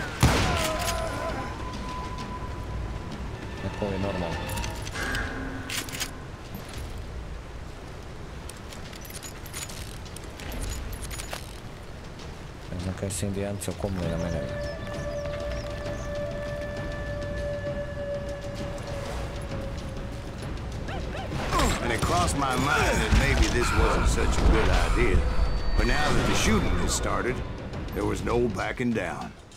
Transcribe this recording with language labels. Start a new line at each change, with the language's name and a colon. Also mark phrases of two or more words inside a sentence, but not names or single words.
Croatian: Neko je normalno. Ne znam kaj se Indijanci okomili na mene.
English: And it crossed my mind that maybe this wasn't such a good idea. But now that the shooting had started, there was no backing down.